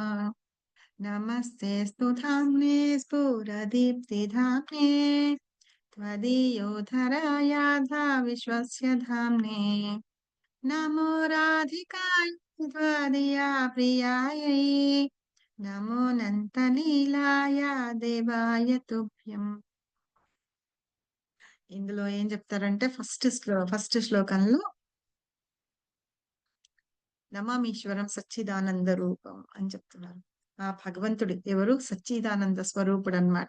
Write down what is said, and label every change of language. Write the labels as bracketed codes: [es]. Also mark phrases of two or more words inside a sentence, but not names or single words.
[sa] नमस्ते स्तु धाम्ने स्फुरदीप्तिधाम्ने त्वदीयोधरायाधा विश्वस्य धाम्ने नमो राधिकाय त्वदीया प्रियायै नमो నంతలీలాయ దేవాయ తుభ్యం. [te] ఇందులో ఏం చెప్తారంటే ఫస్ట్ శ్లోకంలో [sa] నమామీశ్వరం సచ్చిదానంద రూపం [te] అని చెప్తున్నారు. ఆ భగవంతుడు ఎవరు? సచ్చిదానంద స్వరూపుడన్నమాట.